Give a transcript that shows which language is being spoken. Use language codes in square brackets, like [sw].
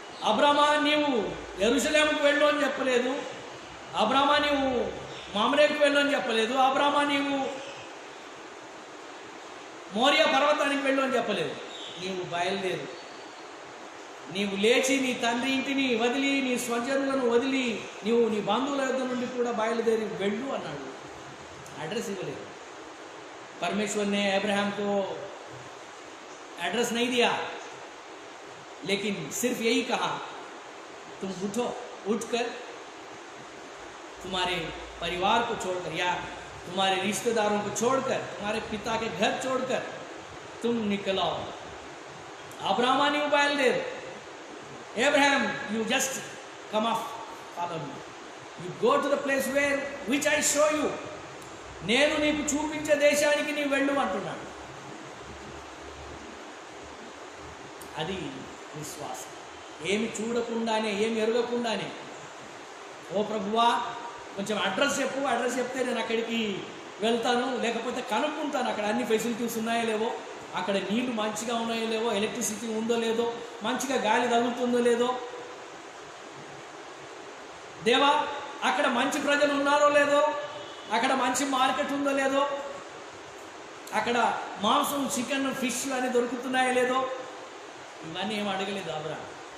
[te] అబ్రామా నీవు యెరూషలేముకు వెళ్ళు అని చెప్పలేదు. అబ్రామా నీవు మామరేకు వెళ్ళు అని చెప్పలేదు. అబ్రామా నీవు మోరియా పర్వతానికి వెళ్ళు అని చెప్పలేదు. నీవు బయలుదేరు, నీవు లేచి నీ తండ్రి ఇంటిని వదిలి, నీ స్వజనులను వదిలి, నీవు నీ బంధువుల యొద్ద నుండి కూడా బయలుదేరి వెళ్ళు అన్నాడు. एड्रेस इवले [hi] परमेश्वर ने अब्राहम को एड्रेस नहीं दिया, लेकिन सिर्फ यही कहा तुम उठो, उठकर तुम्हारे परिवार को छोड़कर या तुम्हारे रिश्तेदारों को छोड़कर, तुम्हारे पिता के घर छोड़कर तुम निकलो. अब्राहम ने बयलदेर, [en] Abraham, you just come off, follow me. You go to the place where which I show you. [te] నేను నీకు చూపించే దేశానికి నీవు వెళ్ళు అంటున్నాడు. అది విశ్వాసం. ఏమి చూడకుండానే, ఏమి ఎరగకుండానే, ఓ ప్రభువా కొంచెం అడ్రస్ చెప్పు, అడ్రస్ చెప్తే నేను అక్కడికి వెళ్తాను, లేకపోతే కనుక్కుంటాను అక్కడ అన్ని ఫెసిలిటీస్ ఉన్నాయో లేవో, అక్కడ నీళ్లు మంచిగా ఉన్నాయో లేవో, ఎలక్ట్రిసిటీ ఉందో లేదో, మంచిగా గాలి తగులుతుందో లేదో, దేవా అక్కడ మంచి ప్రజలు ఉన్నారో లేదో, అక్కడ మంచి మార్కెట్ ఉందో లేదో, అక్కడ మాంసం, చికెన్, ఫిష్ అని దొరుకుతున్నాయో లేదో, ఇవన్నీ ఏం అడగలేదు అబ్రాహాం.